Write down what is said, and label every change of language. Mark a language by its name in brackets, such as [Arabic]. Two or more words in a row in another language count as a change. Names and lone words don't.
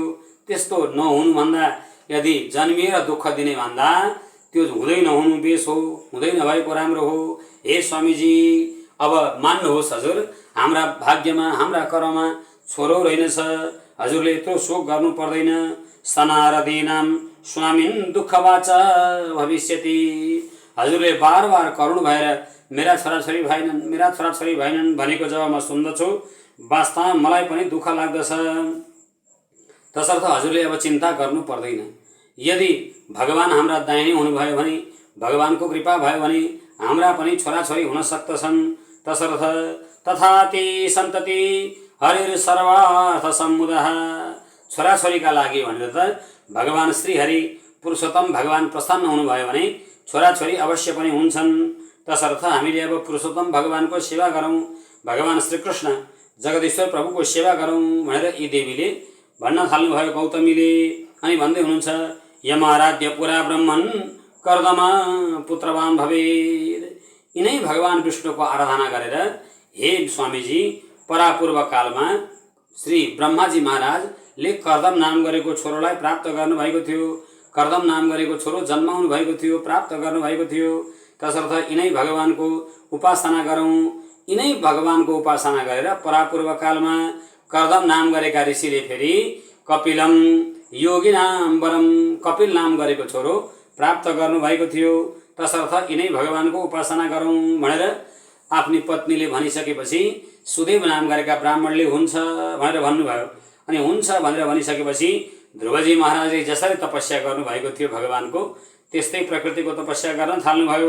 [Nepali] त्यस्तो नहुनुभन्दा यदि जन्मिएर दुःख दिने भन्दा त्यो हुँदै नहुनु बेस हो, हुँदै नभएको राम्रो हो। हे स्वामीजी, अब मान्नुहोस् हजुर, हाम्रा भाग्यमा हाम्रा कर्ममा छोरो रहेनछ। हजुरले यत्रो शोक गर्नु पर्दैन। [Sanskrit] सनारदीनां स्वामिन् दुःखवाच भविष्यति। [Nepali] हजुरले बार बार करुण भएर मेरा छोराछोरी भएनन्, मेरा छोराछोरी भएनन् भनेको जब म सुन्दछु, वास्तवमा मलाई पनि दुःख लाग्दछ। तसर्थ हजुरले अब चिन्ता गर्नु पर्दैन। यदि भगवान हाम्रा दाहिने हुनुभयो भने, भगवानको कृपा भयो भने हाम्रा पनि छोराछोरी हुन सक्दछन्। [Sanskrit] तसर्थ तथाति सन्तति हरिर सर्वार्थ समुदः। [Nepali] छोराछोरीका लागि भनेर त भगवान श्रीहरि पुरुषोत्तम भगवान प्रसन्न हुनुभयो भने छोराछोरी अवश्य पनि हुन्छन्। तसर्थ हामीले अब पुरुषोत्तम भगवानको सेवा गरौँ, भगवान श्रीकृष्ण जगदीश्वर प्रभुको सेवा गरौँ भनेर यी देवीले भन्न थाल्नुभयो गौतमीले। अनि भन्दै हुनुहुन्छ, [Sanskrit] यमाराध्य पुरा ब्रह्मन् कर्दमा पुत्रवान भवेत्। [Nepali] यिनै भगवान विष्णुको आराधना गरेर हे स्वामीजी, परापूर्व कालमा श्री ब्रह्माजी महाराजले कर्दम नाम गरेको छोरोलाई प्राप्त गर्नुभएको थियो। कर्दम नाम गरेको छोरो जन्माउनु भएको थियो, प्राप्त गर्नुभएको थियो। तसर्थ यिनै भगवानको उपासना गरौँ। यिनै भगवानको उपासना गरेर परापूर्व कालमा कर्दम नाम गरेका ऋषिले फेरि [Sanskrit] कपिलम योगिनाम वरम, [Nepali] कपिल नाम गरेको छोरो प्राप्त गर्नुभएको थियो। तसर्थ यिनै भगवानको उपासना गरौँ भनेर आफ्नी पत्नीले भनिसकेपछि सुदेव नाम गरेका ब्राह्मणले हुन्छ भनेर भन्नुभयो। अनि हुन्छ भनेर भनिसकेपछि ध्रुवजी महाराजले जसरी तपस्या गर्नुभएको थियो भगवानको, त्यस्तै प्रकृतिको तपस्या गर्न थाल्नुभयो।